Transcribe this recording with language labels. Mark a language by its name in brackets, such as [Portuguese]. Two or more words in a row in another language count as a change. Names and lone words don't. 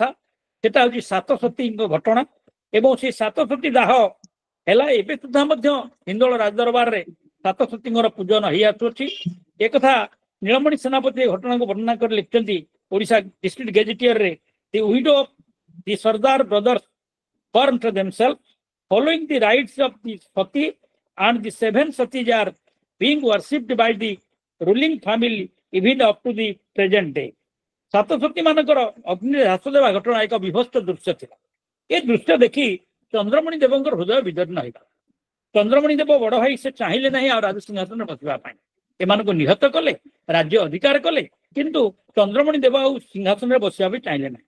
[Odia] ସେଟା ହଉଛି 7 ସତୀଙ୍କ ଘଟଣା ଏବଂ ସେଇ 7 ସତୀ ଦାହ ହେଲା। ଏବେ ସୁଦ୍ଧା ମଧ୍ୟ ହିନ୍ଦୋଳ ରାଜଦରବାରରେ 7 ସତୀଙ୍କର ପୂଜନ ହେଇ ଆସୁଅଛି। ଏକଥା ନୀଳମଣି ସେନାପତି ଘଟଣାକୁ ବର୍ଣ୍ଣନା କରି ଲେଖିଛନ୍ତି ଓଡ଼ିଶା ଡିଷ୍ଟ୍ରିକ୍ଟ ଗେଜେଟିୟରରେ, [English] the widow of the Sardar brothers burnt themselves following the rites of the Sati, and the 7 Satis are being worshipped by the ruling family even up to the present day. [Odia] 7 ସତୀ ମାନଙ୍କର ଅଗ୍ନିରେ ହ୍ରାସ ଦେବା ଘଟଣା ଏକ ବିଭତ୍ସ ଦୃଶ୍ୟ ଥିଲା। ଏ ଦୃଶ୍ୟ ଦେଖି ଚନ୍ଦ୍ରମଣି ଦେବଙ୍କର ହୃଦୟ ବିଦୀର୍ଣ୍ଣ ହୋଇଗଲା। ଚନ୍ଦ୍ରମଣି ଦେବ ବଡ ଭାଇ ସେ ଚାହିଁଲେ ନାହିଁ ଆଉ ରାଜସିଂହାସନରେ ବସିବା ପାଇଁ। ଏମାନଙ୍କୁ ନିହତ କଲେ, ରାଜ୍ୟ ଅଧିକାର କଲେ, କିନ୍ତୁ ଚନ୍ଦ୍ରମଣି ଦେବ ଆଉ ସିଂହାସନରେ ବସିବା ପାଇଁ ଚାହିଁଲେ ନାହିଁ।